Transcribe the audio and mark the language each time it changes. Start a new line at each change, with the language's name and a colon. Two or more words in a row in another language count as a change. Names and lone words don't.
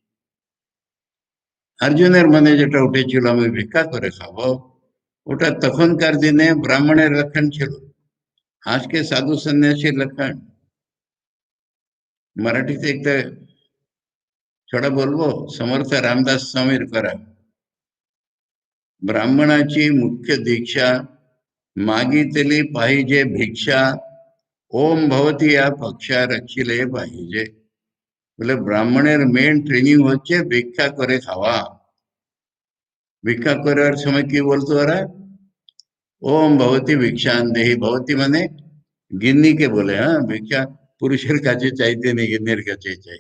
Bangla: অর্জুনের মনে যেটা উঠেছিল আমি ভিক্ষা করে খাবো, ওটা তখনকার দিনে ব্রাহ্মণের লক্ষণ ছিল, আজকে সাধু সন্ন্যাসীর লক্ষণ। मराठीতে একটা ছড়া বলবো,
Marathi: समर्थ रामदास स्वामीर करा, ब्राह्मणाची मुख्य दीक्षा मागितली पाहिजे भिक्षा, ओम भवती या पक्षा रक्षिले पाहिजे।
Bangla: বলে ব্রাহ্মণের
English: main training
Bangla: হচ্ছে ভিক্ষা করে খাওয়া। ভিক্ষা করার সময় কি বলতো ওরা?
Sanskrit: ॐ भवति भिक्षां देहि,
Bangla: ভবতী মানে গিন্নিকে বলে, হ্যাঁ, ভিক্ষা পুরুষের কাছে চাইতে নেই, গিন্নির কাছে চাইতে।